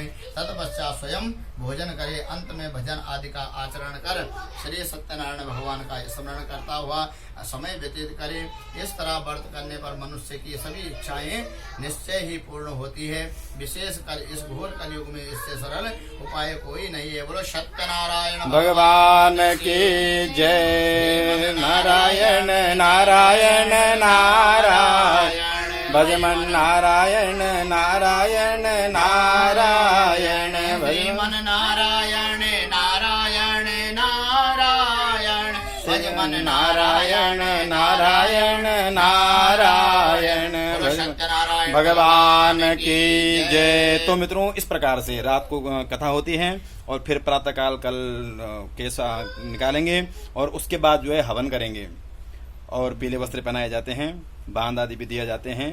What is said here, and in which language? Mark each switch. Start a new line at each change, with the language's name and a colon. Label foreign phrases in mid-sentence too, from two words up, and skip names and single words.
Hindi: तत्पश्चात स्वयं भोजन करे। अंत में भजन आदि का आचरण कर श्री सत्यनारायण भगवान का स्मरण करता हुआ समय व्यतीत करे। इस तरह व्रत करने पर मनुष्य की सभी इच्छाएं निश्चय ही पूर्ण होती है। विशेषकर इस घोर कलयुग में इससे सरल उपाय कोई नहीं है। बोलो सत्यनारायण भगवान की जय। नारायण नारायण नारायण, भजमन नारायण नारायण नारायण, भजमन नारायण नारायण नारायण, भजमन नारायण नारायण नारायण, भगवान की जय। तो मित्रों, इस प्रकार से रात को कथा होती है और फिर प्रातःकाल कल केस निकालेंगे और उसके बाद जो है हवन करेंगे और पीले वस्त्र पहनाए जाते हैं, बांध आदि भी दिया जाते हैं।